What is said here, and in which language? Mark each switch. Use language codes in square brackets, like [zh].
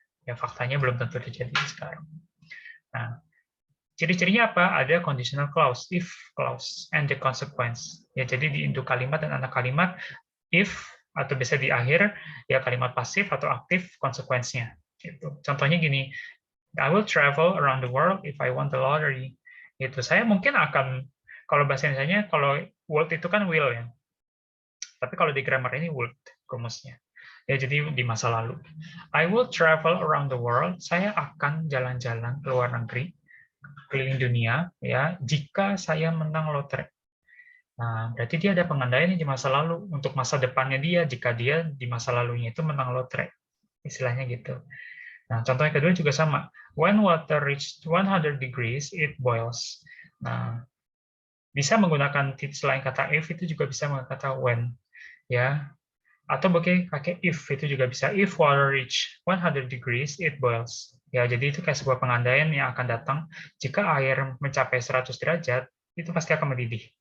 [id] Ya, faktanya belum tentu terjadi sekarang. Nah, ciri-cirinya apa? Ada [en] conditional clause, if clause, and the consequence. [id] Ya, jadi di induk kalimat dan anak kalimat, if atau bisa di akhir, ya kalimat pasif atau aktif konsekuensinya. Gitu. Contohnya gini, [en] I will travel around the world if I won the lottery. [id] Itu saya mungkin akan, kalau bahasa Indonesia kalau would itu kan will ya. Tapi kalau di grammar ini would rumusnya. Ya, jadi di masa lalu. [en] I will travel around the world. [id] Saya akan jalan-jalan ke luar negeri, keliling dunia, ya, jika saya menang lotre. Nah, berarti dia ada pengandaian di masa lalu untuk masa depannya dia jika dia di masa lalunya itu menang lotre. Istilahnya gitu. Nah, contoh yang kedua juga sama. [en] When water reaches 100 degrees, it boils. [id] Nah, bisa menggunakan selain kata if itu juga bisa menggunakan kata when, ya. Atau pakai if itu juga bisa. [en] If water reach 100 degrees, it boils. [id] Ya, jadi itu kayak sebuah pengandaian yang akan datang jika air mencapai 100 derajat, itu pasti akan mendidih.